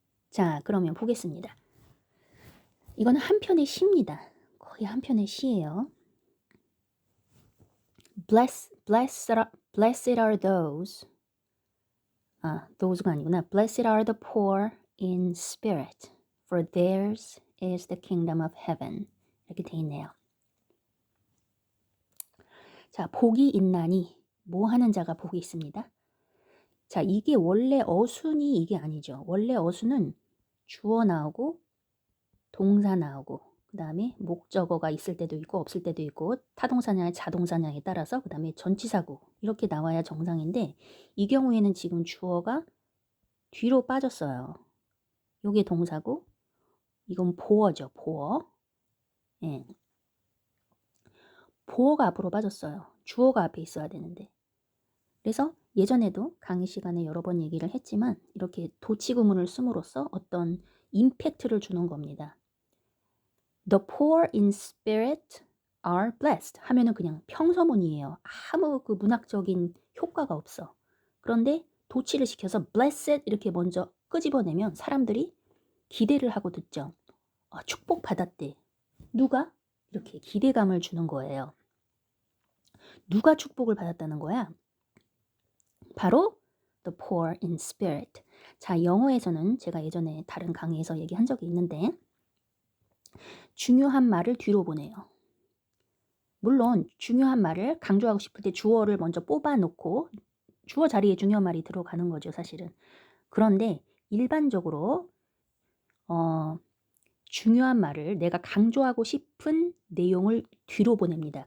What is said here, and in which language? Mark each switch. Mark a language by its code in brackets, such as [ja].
[ko] 자, 그러면 보겠습니다. 이거는 한 편의 시입니다. 거의 한 편의 시예요. [en] Blessed are those. [ko] those가 아니구나. [en] Blessed are the poor in spirit, for theirs is the kingdom of heaven. [ko] 이렇게 돼 있네요. 자, 복이 있나니 뭐 하는 자가 복이 있습니다. 자, 이게 원래 어순이 이게 아니죠. 원래 어순은 주어 나오고 동사 나오고 그 다음에 목적어가 있을 때도 있고 없을 때도 있고 타동사냐의 자동사냐에 따라서 그 다음에 전치사구 이렇게 나와야 정상인데 이 경우에는 지금 주어가 뒤로 빠졌어요. 요게 동사고 이건 보어죠. 보어. 예. 보어가 앞으로 빠졌어요. 주어가 앞에 있어야 되는데. 그래서 예전에도 강의 시간에 여러 번 얘기를 했지만 이렇게 도치구문을 씀으로써 어떤 임팩트를 주는 겁니다. [en] The poor in spirit are blessed [ko] 하면은 그냥 평서문이에요. 아무 그 문학적인 효과가 없어. 그런데 도치를 시켜서 blessed 이렇게 먼저 끄집어내면 사람들이 기대를 하고 듣죠. 축복받았대. 누가? 이렇게 기대감을 주는 거예요. 누가 축복을 받았다는 거야? 바로 [en] the poor in spirit. [ko] 자, 영어에서는 제가 예전에 다른 강의에서 얘기한 적이 있는데 중요한 말을 뒤로 보내요. 물론 중요한 말을 강조하고 싶을 때 주어를 먼저 뽑아놓고 주어 자리에 중요한 말이 들어가는 거죠, 사실은. 그런데 일반적으로 중요한 말을 내가 강조하고 싶은 내용을 뒤로 보냅니다.